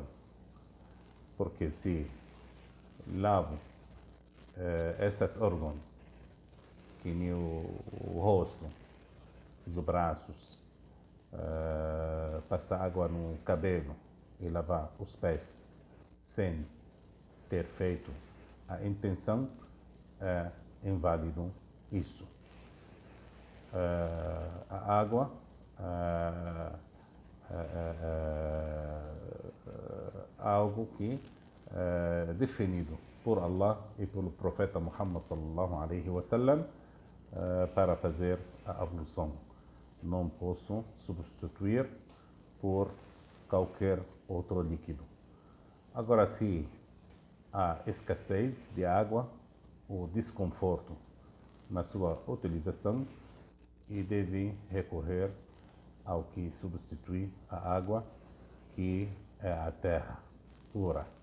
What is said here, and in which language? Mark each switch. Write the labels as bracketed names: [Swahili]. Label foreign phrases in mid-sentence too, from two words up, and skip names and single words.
[Portuguese] Porque se lavo esses órgãos, que nem o rosto, os braços, passar água no cabelo e lavar os pés sem ter feito a intenção, é inválido isso. A água algo que é definido por Allah e pelo profeta Muhammad [Arabic] صلى الله عليه وسلم [Portuguese] para fazer a ablução. Não posso substituir por qualquer outro líquido. Agora, se há escassez de água ou desconforto na sua utilização, e deve recorrer ao que substitui a água, que é a terra pura.